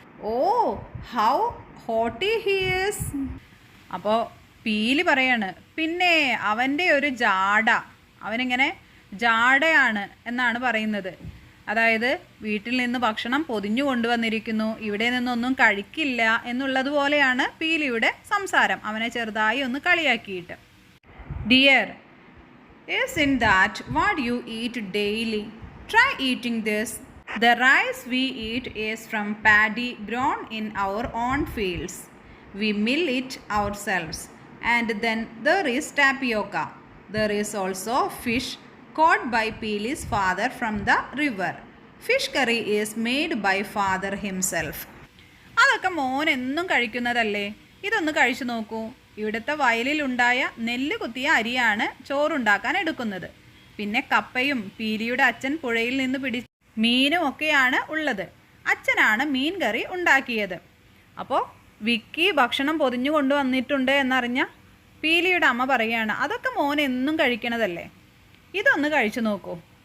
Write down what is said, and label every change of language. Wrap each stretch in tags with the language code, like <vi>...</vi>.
<en>Oh how haughty he is.</en> <ml>അപ്പോൾ പീലി പറയാണ്, പിന്നെ അവൻ്റെ ഒരു ജാട, അവനിങ്ങനെ ജാടയാണ് എന്നാണ് പറയുന്നത്. അതായത് വീട്ടിൽ നിന്ന് ഭക്ഷണം പൊതിഞ്ഞു കൊണ്ടുവന്നിരിക്കുന്നു, ഇവിടെ നിന്നൊന്നും കഴിക്കില്ല എന്നുള്ളതുപോലെയാണ് പീലിയുടെ സംസാരം, അവനെ ചെറുതായി ഒന്ന് കളിയാക്കിയിട്ട്.</ml> <en>Dear, isn't that what you eat daily? Try eating this. The rice we eat is from paddy grown in our own fields. We mill it ourselves. And then there is tapioca. There is also fish caught by Peeli's father from the river. Fish curry is made by father himself.</en> <ml>അതൊക്കെ മോൻ എന്നും കഴിക്കുന്നതല്ലേ, ഇതൊന്ന് കഴിച്ചു നോക്കൂ. ഇവിടുത്തെ വയലിലുണ്ടായ നെല്ല് കുത്തിയ അരിയാണ് ചോറുണ്ടാക്കാൻ എടുക്കുന്നത്. പിന്നെ കപ്പയും പീലിയുടെ അച്ഛൻ പുഴയിൽ നിന്ന് പിടിച്ച മീനും ഒക്കെയാണ് ഉള്ളത്. അച്ഛനാണ് മീൻ കറി ഉണ്ടാക്കിയത്. അപ്പോൾ വിക്കി ഭക്ഷണം പൊതിഞ്ഞു കൊണ്ടുവന്നിട്ടുണ്ട് എന്നറിഞ്ഞ പീലിയുടെ അമ്മ പറയുകയാണ്, അതൊക്കെ മോൻ എന്നും കഴിക്കണതല്ലേ, ഇതൊന്ന് കഴിച്ചു നോക്കൂ.</ml>